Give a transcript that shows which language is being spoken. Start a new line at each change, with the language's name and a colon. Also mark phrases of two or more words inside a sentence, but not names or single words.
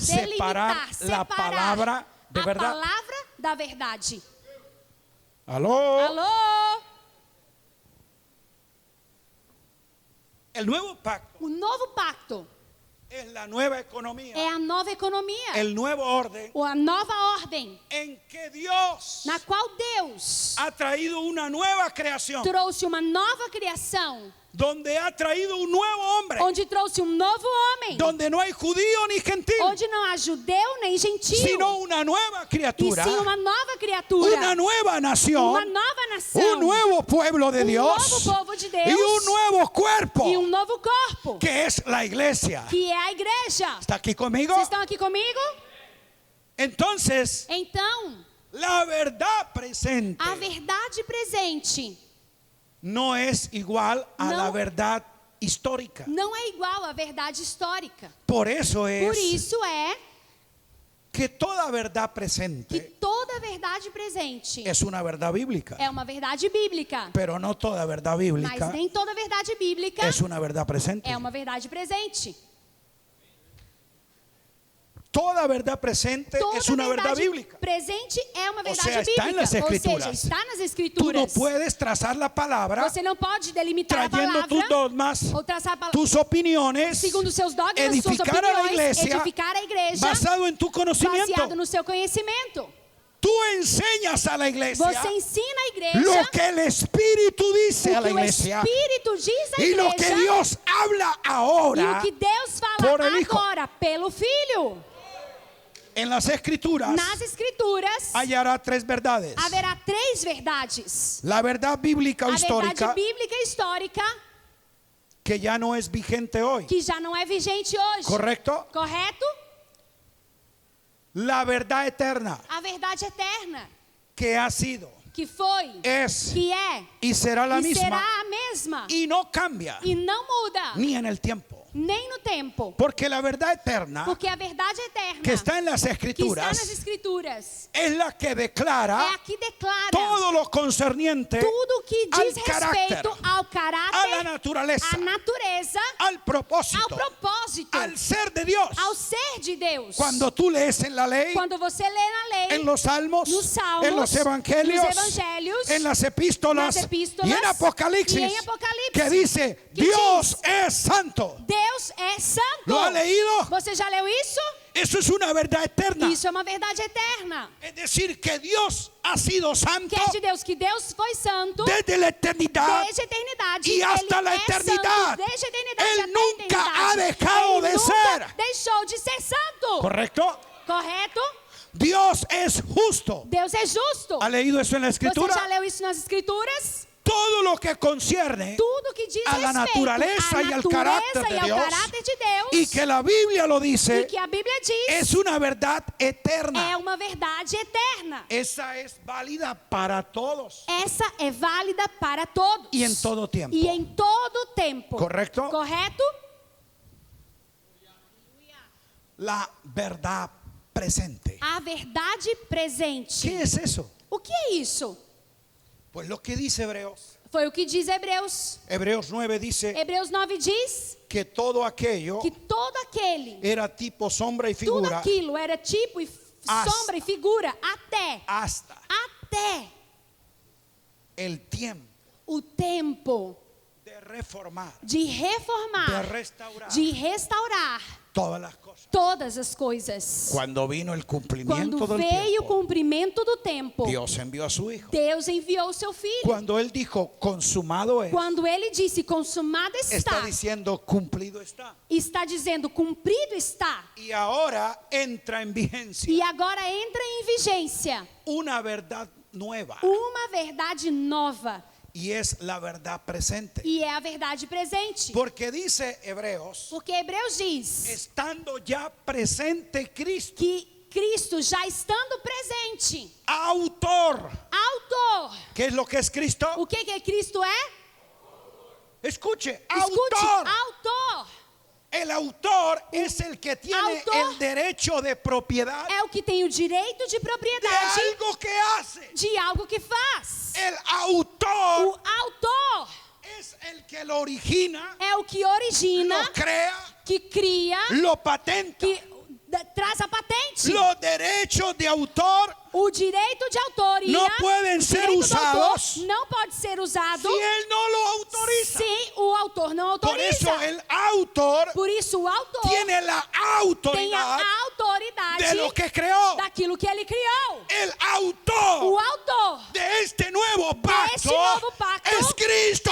Spanish: separar delimitar, la palabra de a verdad.
Portuguese: palavra da verdade.
Spanish: ¿Aló?
Portuguese: Alô?
Spanish: El nuevo pacto
Portuguese: O novo pacto
Spanish: es la nueva economía,
Portuguese: é a nova economia,
Spanish: el nuevo orden
Portuguese: ou a nova ordem,
Spanish: en que Dios
Portuguese: na qual Deus
Spanish: ha traído una nueva creación,
Portuguese: trouxe uma nova criação,
Spanish: donde ha traído un nuevo hombre,
Portuguese: onde trouxe um novo homem,
Spanish: donde no hay judío ni gentil,
Portuguese: onde não há judeu nem gentil,
Spanish: sino una nueva e criatura,
Portuguese: sim uma nova criatura,
Spanish: una nueva nación,
Portuguese: uma nova nação,
Spanish: un nuevo pueblo de Dios
Portuguese: novo povo de Deus
Spanish: y un nuevo cuerpo
Portuguese: e um novo corpo,
Spanish: que es la iglesia.
Portuguese: que é a igreja.
Spanish: ¿Está aquí conmigo?
Portuguese: Vocês estão aqui comigo?
Spanish: Entonces,
Portuguese: Então,
Spanish: la verdad presente
Portuguese: a verdade presente
Spanish: no es igual a No. la verdad histórica.
Portuguese: não é igual à verdade histórica.
Spanish: Por eso
Portuguese: Por
Spanish: es
Portuguese: isso é
Spanish: que toda verdad
Portuguese: que
Spanish: presente
Portuguese: toda verdade presente
Spanish: es una verdad bíblica,
Portuguese: é uma verdade bíblica,
Spanish: pero no toda verdad
Portuguese: mas
Spanish: bíblica
Portuguese: nem toda verdade bíblica
Spanish: es una verdad presente.
Portuguese: é uma verdade presente.
Spanish: Toda verdad presente
Portuguese: Toda
Spanish: es una verdad
Portuguese: verdade
Spanish: bíblica.
Portuguese: presente é uma verdade
Spanish: sea, está en
Portuguese: bíblica.
Spanish: las
Portuguese: Ou seja,
Spanish: escrituras.
Portuguese: está nas
Spanish: Tú no
Portuguese: escrituras.
Spanish: puedes trazar la palabra
Portuguese: Você não pode delimitar a
Spanish: trayendo tus
Portuguese: palavra
Spanish: dogmas,
Portuguese: ou traçar a palavra
Spanish: tus opiniones,
Portuguese: segundo seus dogmas, suas
Spanish: edificar a la
Portuguese: opiniões,
Spanish: iglesia
Portuguese: edificar a igreja
Spanish: basado en tu
Portuguese: baseado
Spanish: conocimiento.
Portuguese: no seu conhecimento.
Spanish: Tú enseñas a la iglesia
Portuguese: Você ensina a igreja
Spanish: lo que el Espíritu dice a
Portuguese: o
Spanish: la
Portuguese: que o
Spanish: iglesia
Portuguese: Espírito diz à
Spanish: y lo que
Portuguese: igreja
Spanish: Dios habla
Portuguese: e
Spanish: ahora
Portuguese: o que Deus
Spanish: por
Portuguese: fala
Spanish: el Hijo.
Portuguese: agora pelo Filho.
Spanish: En las Escrituras.
Portuguese: Nas Escrituras
Spanish: Hallará tres verdades.
Portuguese: haverá três verdades.
Spanish: La verdad bíblica o
Portuguese: A
Spanish: histórica,
Portuguese: verdade bíblica e histórica,
Spanish: que ya no es vigente hoy.
Portuguese: que já não é vigente hoje.
Spanish: ¿Correcto?
Portuguese: Correto?
Spanish: La verdad eterna,
Portuguese: A verdade eterna,
Spanish: que ha sido,
Portuguese: que foi,
Spanish: es
Portuguese: que é
Spanish: y será la
Portuguese: e será
Spanish: misma
Portuguese: a mesma.
Spanish: y no cambia
Portuguese: E não muda,
Spanish: ni en el tiempo.
Portuguese: nem no tempo.
Spanish: Porque la verdad eterna
Portuguese: Porque a verdade eterna,
Spanish: que está en las
Portuguese: que está nas
Spanish: Escrituras
Portuguese: Escrituras,
Spanish: es la que
Portuguese: é
Spanish: declara
Portuguese: a que declara
Spanish: todo lo concerniente
Portuguese: tudo que
Spanish: al
Portuguese: diz
Spanish: carácter,
Portuguese: respeito ao
Spanish: a la
Portuguese: caráter,
Spanish: naturaleza,
Portuguese: à natureza,
Spanish: al
Portuguese: ao
Spanish: propósito,
Portuguese: propósito,
Spanish: al ser de Dios.
Portuguese: ao ser de Deus.
Spanish: Cuando tú lees en la ley,
Portuguese: Quando você lê na lei,
Spanish: en los salmos,
Portuguese: nos Salmos,
Spanish: en los evangelios,
Portuguese: nos Evangelhos,
Spanish: en las epístolas,
Portuguese: nas epístolas,
Spanish: y en Apocalipsis, y en Apocalipsis, que dice
Portuguese: que
Spanish: Dios
Portuguese: diz,
Spanish: es santo.
Portuguese: Deus é santo.
Spanish: ¿Lo ha leído?
Portuguese: Você já leu isso?
Spanish: Eso es una verdad eterna.
Portuguese: Isso é uma verdade eterna.
Spanish: Es decir, que Dios ha sido santo
Portuguese: Que é de Deus, que Deus foi santo
Spanish: desde la eternidad
Portuguese: desde a eternidade.
Spanish: y hasta
Portuguese: Ele
Spanish: la
Portuguese: é
Spanish: eternidad.
Portuguese: santo desde a eternidade
Spanish: Él
Portuguese: até a
Spanish: nunca ha
Portuguese: eternidade.
Spanish: dejado
Portuguese: Ele
Spanish: de
Portuguese: nunca
Spanish: ser.
Portuguese: deixou de ser santo.
Spanish: ¿Correcto?
Portuguese: Correto?
Spanish: Dios es justo.
Portuguese: Deus é justo.
Spanish: ¿Ha leído eso en la
Portuguese: Você
Spanish: escritura?
Portuguese: já leu isso nas Escrituras?
Spanish: Todo lo que concierne
Portuguese: Tudo que diz
Spanish: a la
Portuguese: respeito
Spanish: naturaleza
Portuguese: à
Spanish: y al
Portuguese: natureza
Spanish: carácter de
Portuguese: e ao
Spanish: Dios,
Portuguese: caráter de Deus,
Spanish: y que la Biblia lo
Portuguese: e
Spanish: dice,
Portuguese: que a Bíblia diz,
Spanish: es una verdad
Portuguese: é
Spanish: eterna.
Portuguese: uma verdade eterna.
Spanish: Esa es válida para todos
Portuguese: Essa é válida para todos.
Spanish: y en todo tiempo.
Portuguese: E em todo tempo.
Spanish: ¿Correcto?
Portuguese: Correto?
Spanish: La verdad presente.
Portuguese: A verdade presente.
Spanish: ¿Qué es eso?
Portuguese: O que é isso?
Spanish: Pues lo que dice Hebreos.
Portuguese: Foi o que diz Hebreus.
Spanish: Hebreos 9 dice
Portuguese: Hebreus 9 diz
Spanish: que todo aquello
Portuguese: que todo aquele,
Spanish: era tipo, sombra y
Portuguese: tudo
Spanish: figura
Portuguese: aquilo era tipo e
Spanish: Hasta.
Portuguese: sombra e figura
Spanish: hasta
Portuguese: até
Spanish: el tiempo
Portuguese: o tempo
Spanish: de reformar,
Portuguese: de reformar,
Spanish: de restaurar
Portuguese: de restaurar
Spanish: todas las cosas.
Portuguese: todas as coisas.
Spanish: Cuando vino el cumplimiento
Portuguese: Quando
Spanish: del
Portuguese: veio o
Spanish: tiempo,
Portuguese: cumprimento do tempo,
Spanish: Dios envió a su Hijo.
Portuguese: Deus enviou o seu filho.
Spanish: Cuando Él dijo, consumado es,
Portuguese: Quando ele disse consumado
Spanish: está
Portuguese: está,
Spanish: diciendo, cumplido está.
Portuguese: está dizendo cumprido está.
Spanish: Y ahora entra en vigencia
Portuguese: E agora entra em vigência
Spanish: una verdad nueva,
Portuguese: uma verdade nova.
Spanish: y es la verdad presente.
Portuguese: E é a verdade presente.
Spanish: Porque dice Hebreos,
Portuguese: Porque Hebreus diz
Spanish: estando ya presente Cristo,
Portuguese: que Cristo já estando presente,
Spanish: autor.
Portuguese: autor.
Spanish: ¿Qué es lo que es Cristo?
Portuguese: O que Cristo é?
Spanish: Escuche,
Portuguese: Escute,
Spanish: autor.
Portuguese: autor.
Spanish: El autor es el que tiene
Portuguese: autor
Spanish: el derecho de propiedad
Portuguese: É o que tem o direito de
Spanish: de
Portuguese: propriedade
Spanish: algo que hace.
Portuguese: de algo que faz.
Spanish: El autor
Portuguese: O autor
Spanish: es el que lo origina,
Portuguese: é o que origina,
Spanish: lo crea,
Portuguese: que cria,
Spanish: lo patenta.
Portuguese: que traz a patente.
Spanish: Los derechos de autor,
Portuguese: O direito de autoria não podem o ser direito do autor usados não pode ser usado
Spanish: si él no lo autoriza.
Portuguese: se o autor não
Spanish: Por
Portuguese: autoriza.
Spanish: eso el autor
Portuguese: Por isso o autor
Spanish: tiene la
Portuguese: tem a
Spanish: autoridad
Portuguese: autoridade
Spanish: de lo que creó.
Portuguese: daquilo que ele criou.
Spanish: El
Portuguese: O
Spanish: autor
Portuguese: autor
Spanish: de este nuevo
Portuguese: deste
Spanish: pacto
Portuguese: novo pacto
Spanish: es Cristo